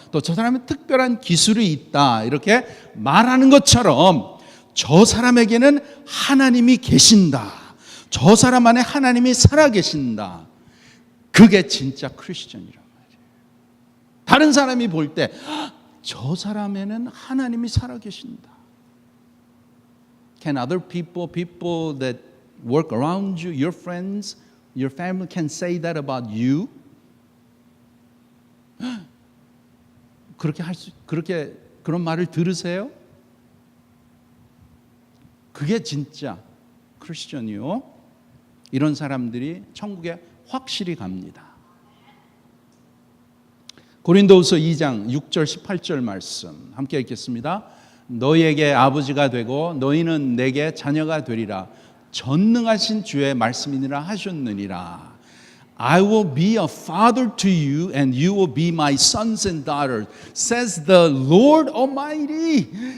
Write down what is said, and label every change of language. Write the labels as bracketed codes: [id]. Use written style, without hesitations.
[ko] 또 저 사람은 특별한 기술이 있다. 이렇게 말하는 것처럼 저 사람에게는 하나님이 계신다. 저 사람 안에 하나님이 살아계신다. 그게 진짜 크리스천이란 말이에요. 다른 사람이 볼 때 저 사람에는 하나님이 살아계신다. [en] Can other people that work around you, your friends, your family can say that about you? [ko] 그렇게 그런 말을 들으세요? 그게 진짜 크리스천이요. 이런 사람들이 천국에 확실히 갑니다. 고린도후서 2장 6절 18절 말씀 함께 읽겠습니다. 너희에게 아버지가 되고 너희는 내게 자녀가 되리라. 전능하신 주의 말씀이니라 하셨느니라. [en] I will be a father to you and you will be my sons and daughters, says the Lord Almighty.